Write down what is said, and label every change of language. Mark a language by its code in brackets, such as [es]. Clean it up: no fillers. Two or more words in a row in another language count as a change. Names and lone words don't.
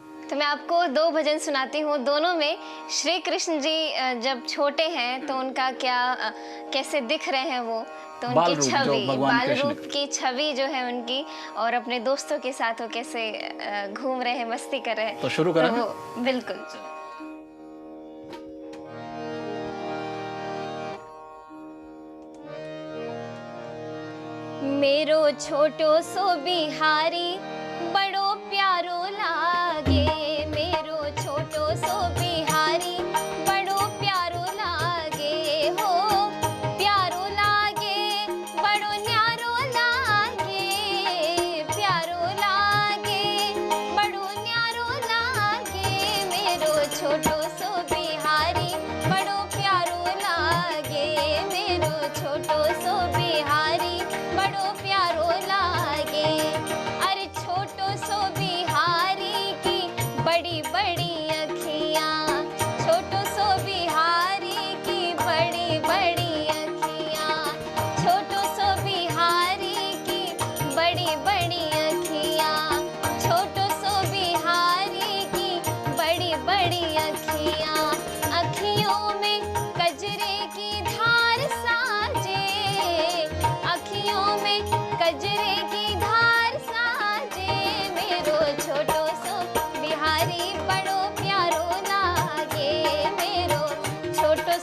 [hi] तो मैं आपको दो भजन सुनाती हूँ। दोनों में श्री कृष्ण जी जब छोटे हैं तो उनका क्या कैसे दिख रहे हैं वो, तो बाल उनकी रूप, जो छवि, भगवान बाल कृष्ण रूप की छवि जो है उनकी, और अपने दोस्तों के साथ वो कैसे घूम रहे हैं, मस्ती कर रहे हैं। तो शुरू करें? [bra] बिल्कुल। मेरो छोटो सो बिहारी बड़ो प्यारो लागे, मेरो छोटो सो बिहारी बड़ो प्यारो लागे, हो प्यारो लागे बड़ो न्यारो लागे, प्यारो लागे बड़ो न्यारो लागे, मेरो छोटो सो बिहारी बड़ो प्यारो लागे, मेरो छोटो सो बिहारी बड़ो प्यारो लागे, अरे छोटो सो बिहारी की बड़ी बड़ी अखियाँ, छोटो सो बिहारी की बड़ी बड़ी अखियाँ, छोटो सो बिहारी की बड़ी बड़ी अखियाँ, छोटो सो बिहारी की बड़ी बड़ी अखियाँ, अखियों में कजरे की धार साजे, अखियों में कजरे की धार साजे, मेरो छोटो सो बिहारी बड़ो प्यारो लागे, मेरो छोटो